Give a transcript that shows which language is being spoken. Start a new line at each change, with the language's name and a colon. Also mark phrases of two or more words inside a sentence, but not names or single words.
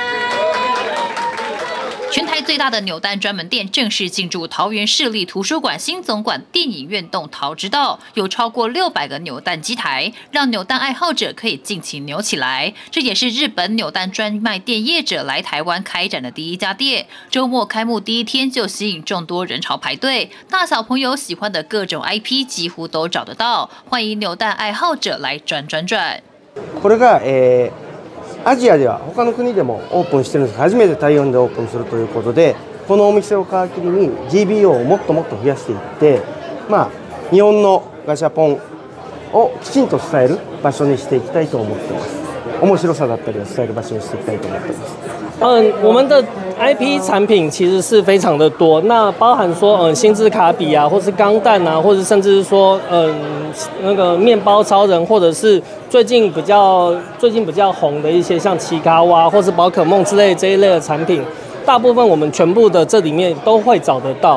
Chinese: 全台最大的扭蛋专门店正式进驻桃园市立图书馆新总馆电影院栋桃之道，有超过600个扭蛋机台，让扭蛋爱好者可以尽情扭起来。这也是日本扭蛋专卖店业者来台湾开展的第一家店。周末开幕第一天就吸引众多人潮排队，大小朋友喜欢的各种 IP 几乎都找得到，欢迎扭蛋爱好者来转。
Japanese: これが、アジアでは他の国でもオープンしてるんですが、初めて台湾でオープンするということで、このお店を皮切りに GBO をもっともっと増やしていって、日本のガシャポンをきちんと伝える場所にしていきたいと思っています。面白さだったりを伝える場所にしていきたいと思っています。
Chinese: 我们的 IP 产品其实是非常的多，那包含说星之卡比啊，或是钢弹啊，或者甚至是说那个面包超人，或者是最近比较红的一些像奇卡哇或是宝可梦之类这一类的产品，大部分我们全部的这里面都会找得到。